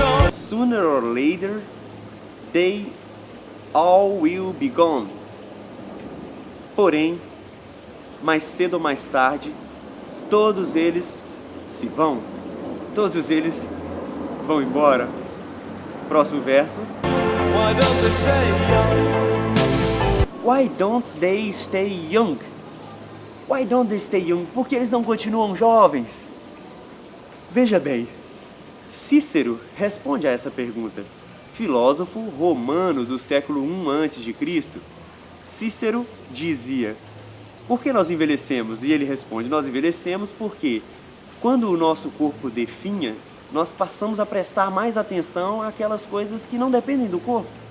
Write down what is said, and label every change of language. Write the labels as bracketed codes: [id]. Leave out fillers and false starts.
[en] Sooner or later, they all will be gone. [pt] Porém, mais cedo ou mais tarde, todos eles se vão. Todos eles vão embora. Próximo verso. [en] Why don't they stay young? Why don't they stay young? [pt] Por que eles não continuam jovens? Veja bem, Cícero responde a essa pergunta. Filósofo romano do século I a.C., Cícero dizia: por que nós envelhecemos? E ele responde: nós envelhecemos porque quando o nosso corpo definha, nós passamos a prestar mais atenção àquelas coisas que não dependem do corpo.